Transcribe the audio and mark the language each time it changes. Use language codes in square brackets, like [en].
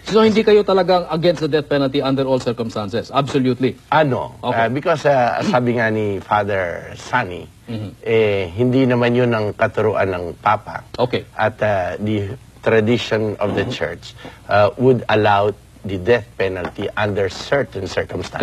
[tl] So, hindi kayo talagang [en] against the death penalty under all circumstances? Absolutely? [tl] Because sabi nga ni Father Sonny, hindi naman yun ang katuruan ng Papa. [en] Okay. At the tradition of the Church would allow the death penalty under certain circumstances.